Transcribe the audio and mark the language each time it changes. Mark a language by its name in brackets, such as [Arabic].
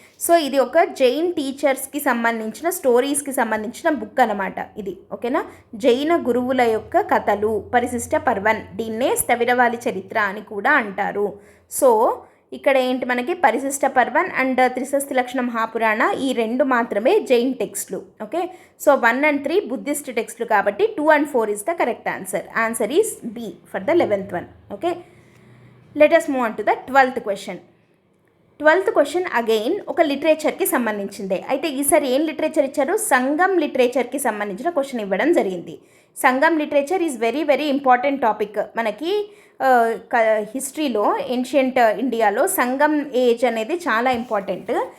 [Telugu] So ఇది ఒక జైన్ టీచర్స్కి సంబంధించిన స్టోరీస్కి సంబంధించిన బుక్ అనమాట ఇది, ఓకేనా. జైన గురువుల యొక్క కథలు పరిశిష్ట పర్వన్, దీన్నే స్థవిరవాలి చరిత్ర అని కూడా అంటారు. సో ఇక్కడ ఏంటి మనకి పరిశిష్ట పర్వన్ అండ్ త్రిశస్తి లక్షణ మహాపురాణ ఈ రెండు మాత్రమే Jain టెక్స్ట్లు, okay. [English] so 1 and 3 Buddhist టెక్స్ట్లు [Telugu] కాబట్టి [English] 2 and 4 is the correct answer. Answer is B for the 11th one, okay. Let us move on to the 12th question. [Telugu] 12th question again ఒక లిటరేచర్కి సంబంధించిందే. అయితే ఈసారి ఏం లిటరేచర్ ఇచ్చారు, సంగం లిటరేచర్కి సంబంధించిన క్వశ్చన్ ఇవ్వడం జరిగింది. [English] Sangam literature is very very important topic మనకి హిస్టరీలో. [Telugu] ఏన్షియంట్ ఇండియాలో సంగం ఏజ్ అనేది చాలా ఇంపార్టెంట్.